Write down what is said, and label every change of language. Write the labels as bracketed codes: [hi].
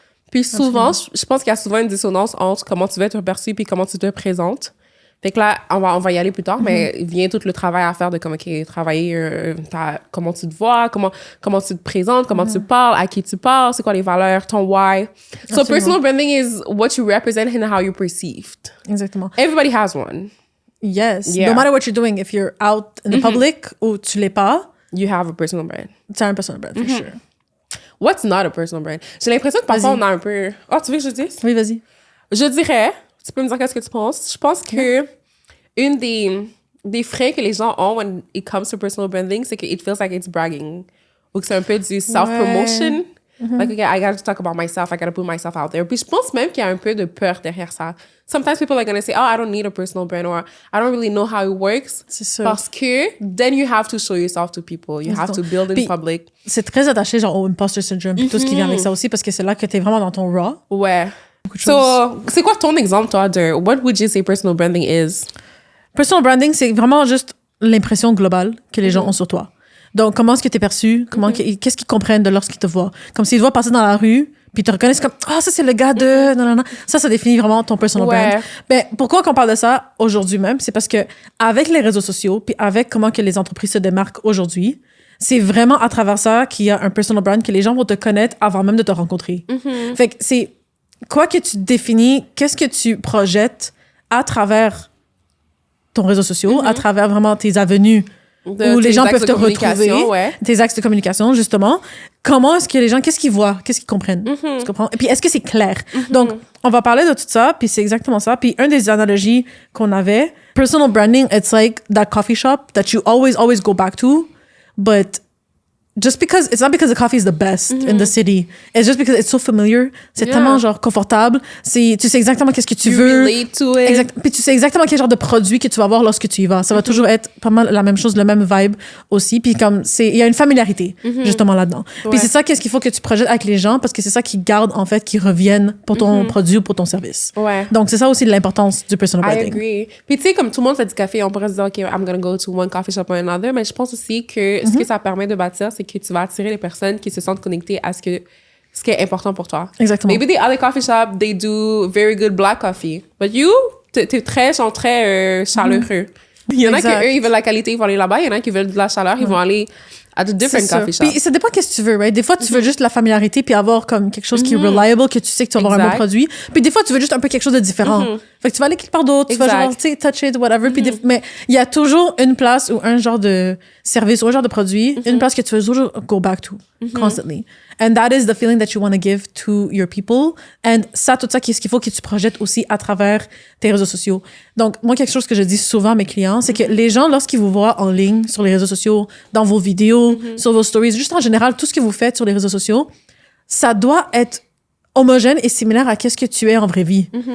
[fr] Puis souvent, je pense qu'il y a souvent une dissonance entre comment tu veux être perçu puis comment tu te présentes. Fait que là, on va y aller plus tard, mais vient tout le travail à faire de comme, OK, travailler comment tu te vois, comment tu te présentes, comment tu parles, à qui tu parles, c'est quoi les valeurs, ton why. [en] So [fr] Absolument. [en] personal branding is what you represent and how you're perceived. [fr] exactement. [en] Everybody has one. Yes. Yeah. No matter what you're doing, if you're out in the public [fr] ou tu l'es pas, [en] You have a personal brand. [fr] tu as un personal brand, [en] for sure. What's not a personal brand? [fr] J'ai l'impression que parfois, Vas-y. on a un peu... Oh, tu veux que je dise? Oui, vas-y. Je dirais, tu peux me dire qu'est-ce que tu penses? Je pense que une des freins que les gens ont [en] when it comes to personal branding, [fr] c'est que [en] it feels like it's bragging. [fr] ou que c'est un peu du self-promotion. [en] Like, okay, I gotta talk about myself, I gotta put myself out there. [fr] Puis je pense même qu'il y a un peu de peur derrière ça. [en] Sometimes people are gonna say, oh, I don't need a personal brand, or I don't really know how it works. [fr] C'est sûr. Parce que [en] then you have to show yourself to people. You have to build in [fr] Puis, [en] public. [fr] C'est très attaché genre au imposter syndrome, puis tout ce qui vient avec ça aussi, parce que c'est là que t'es vraiment dans ton raw. Ouais. So, c'est quoi ton exemple, toi, de [en] what would you say personal branding is? [fr] Personal branding, c'est vraiment juste l'impression globale que les gens ont sur toi. Donc, comment est-ce que tu es perçu? Qu'est-ce qu'ils comprennent de lorsqu'ils te voient? Comme s'ils te voient passer dans la rue, puis ils te reconnaissent comme « Ah, ça, c'est le gars de... » Non, non, non. Ça définit vraiment ton personal brand. Ben, pourquoi qu'on parle de ça aujourd'hui même? C'est parce que avec les réseaux sociaux, puis avec comment que les entreprises se démarquent aujourd'hui, c'est vraiment à travers ça qu'il y a un personal brand que les gens vont te connaître avant même de te rencontrer. Fait que c'est quoi que tu définis, qu'est-ce que tu projettes à travers ton réseau social, à travers vraiment tes avenues où les gens peuvent te retrouver, tes axes de communication, justement. Comment est-ce que les gens, qu'est-ce qu'ils voient, qu'est-ce qu'ils comprennent? Tu comprends? Et puis, est-ce que c'est clair? Donc, on va parler de tout ça, puis c'est exactement ça. Puis, une des analogies qu'on avait, [en] personal branding, it's like that coffee shop that you always go back to, but just because it's not because the coffee is the best in the city, it's just because it's so familiar. [fr] C'est tellement genre confortable. Tu sais exactement qu'est-ce que tu veux. [en] Relate to it. [fr] Puis tu sais exactement quel genre de produit que tu vas avoir lorsque tu y vas. Ça va toujours être pas mal la même chose, le même vibe aussi. Puis comme il y a une familiarité justement là-dedans. Puis c'est ça qu'est-ce qu'il faut que tu projettes avec les gens, parce que c'est ça qui garde en fait, qui reviennent pour ton produit ou pour ton service. Donc c'est ça aussi l'importance du personal branding. [en] I agree. [fr] Puis tu sais, comme tout le monde fait du café, on pourrait se dire ok, [en] I'm gonna go to one coffee shop or another, [fr] mais je pense aussi que ce que ça permet de bâtir, c'est que tu vas attirer les personnes qui se sentent connectées à ce qui est important pour toi. Exactement. [en] Maybe the other coffee shop, they do very good black coffee. But you, [fr] t'es très chaleureux. Il y en a qui, eux, ils veulent la qualité, ils vont aller là-bas. Il y en a qui veulent de la chaleur, ils vont aller à de [en] different coffee shops. [fr] Puis ça dépend qu'est-ce que tu veux, right? Des fois, tu veux juste la familiarité puis avoir comme quelque chose qui est reliable, que tu sais que tu vas avoir un bon produit. Puis des fois, tu veux juste un peu quelque chose de différent. Fait que tu vas aller quelque part d'autre, tu vas genre, tu sais, [en] touch it, whatever. [fr] Puis mais il y a toujours une place ou un genre de service ou un genre de produit, une place que tu veux toujours [en] go back to, constantly. And that is the feeling that you want to give to your people. [fr] And ça, tout ça, qu'est-ce qu'il faut que tu projettes aussi à travers tes réseaux sociaux. Donc, moi, quelque chose que je dis souvent à mes clients, c'est que les gens, lorsqu'ils vous voient en ligne, sur les réseaux sociaux, dans vos vidéos, sur vos stories, juste en général, tout ce que vous faites sur les réseaux sociaux, ça doit être homogène et similaire à qu'est-ce que tu es en vraie vie.